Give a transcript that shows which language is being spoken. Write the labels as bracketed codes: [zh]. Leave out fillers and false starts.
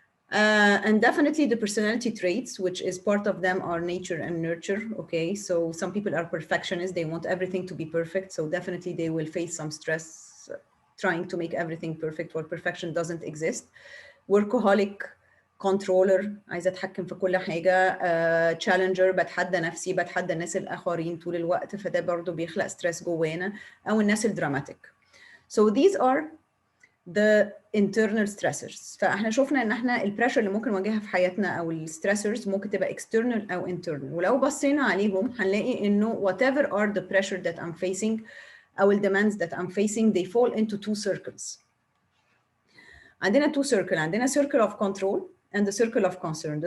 [en] And definitely the personality traits, which is part of them are nature and nurture. Okay, so some people are perfectionists, they want everything to be perfect, so definitely they will face some stress trying to make everything perfect where perfection doesn't exist. [ar] Workaholic, controller, عايزة أتحكم في كل حاجة، challenger، بتحدى نفسي، بتحدى الناس الآخرين طول الوقت، فده برضو بيخلق ستريس جوانا، أو الناس الدراماتيك. [en] So these are the internal stressors. [ar] فاحنا شفنا ان احنا البريشر اللي ممكن نواجهها في حياتنا او الستريسرز ممكن تبقى external او internal، ولو بصينا عليهم هنلاقي انه whatever are the pressure that I'm facing او demands that I'm facing, they fall into two circles. [en] عندنا two circle، عندنا circle of control and the circle of concern.